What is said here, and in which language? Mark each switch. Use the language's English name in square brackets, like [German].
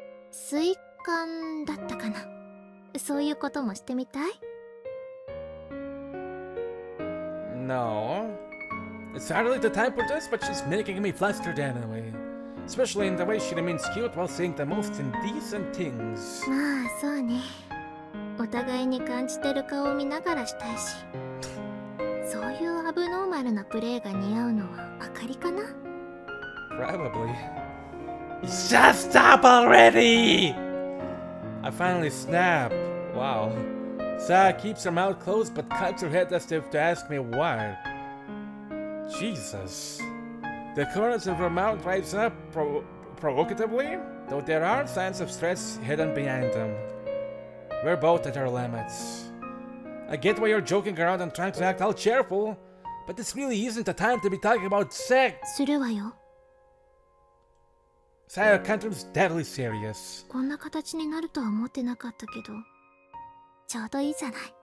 [Japanese] 水管だったかな。そういうこともしてみたい？ [English] No. It's hardly the time for this, but she's making me flustered anyway. Especially in the way she remains cute while saying the most indecent things. [Japanese] まあそうね。お互いに感じてる顔を見ながらしたいし。そういうアブノーマルなプレイが似合うのはあかりかな？ [English] Probably. Just stop already! I finally snap. Wow. Sa keeps her mouth closed but cocks her head as if to ask me what. Jesus. The corners of her mouth rise up provocatively, though there are signs of stress hidden behind them. We're both at our limits. I get why you're joking around and trying to act all cheerful, but this really isn't the time to be talking about sex. [Japanese] するわよ。 [English] Sayo Kantrum's deadly serious. [Japanese] こんな形になるとは思ってなかったけど、ちょうどいいじゃない。